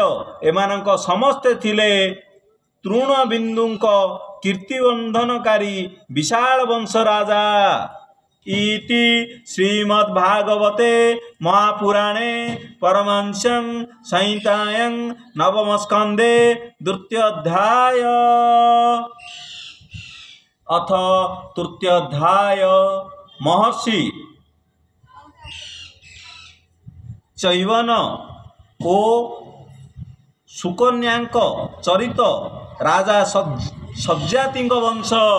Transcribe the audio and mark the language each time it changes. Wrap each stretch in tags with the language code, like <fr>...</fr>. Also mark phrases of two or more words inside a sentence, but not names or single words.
<or>ଏମାନଙ୍କ ସମସ୍ତେ ଥିଲେ ତୃଣବିନ୍ଦୁଙ୍କ କୀର୍ତ୍ତିବର୍ଦ୍ଧନକାରୀ ବିଶାଳ ବଂଶ ରାଜା।</or> <sa>ଇତି ଶ୍ରୀମଦ୍ଭାଗବତେ ମହାପୁରାଣେ ପରମହଂସ୍ୟାଂ ସଂହିତାୟାଂ ନବମସ୍କନ୍ଧେ ଦ୍ୱିତୀୟୋଧ୍ୟାୟ। अथ तृतीयोऽध्याय।</sa> <or>ମହର୍ଷି ଚୈବନ ଓ ସୁକନ୍ୟାଙ୍କ ଚରିତ ରାଜା ସଜ୍ଜାତିଙ୍କ ବଂଶ।</or>